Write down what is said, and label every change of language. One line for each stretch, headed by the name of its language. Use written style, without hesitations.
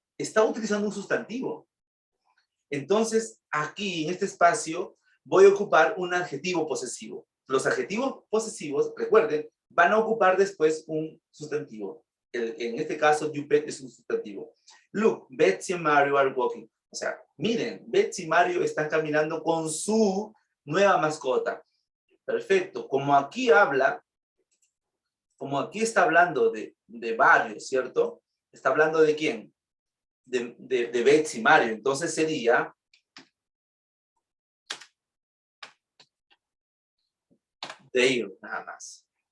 Spanish: Está utilizando un sustantivo. Entonces, aquí en este espacio voy a ocupar un adjetivo posesivo. Los adjetivos posesivos, recuerden, van a ocupar después un sustantivo. En este caso,
English: you pet
Spanish: es un sustantivo.
English: Look, Betsy and Mario are walking.
Spanish: O sea, miren, Betsy y Mario están caminando con su nueva mascota. Perfecto. Como aquí está hablando de varios, ¿cierto? Está hablando de quién? De Betsy y Mario. Entonces sería their, nada más.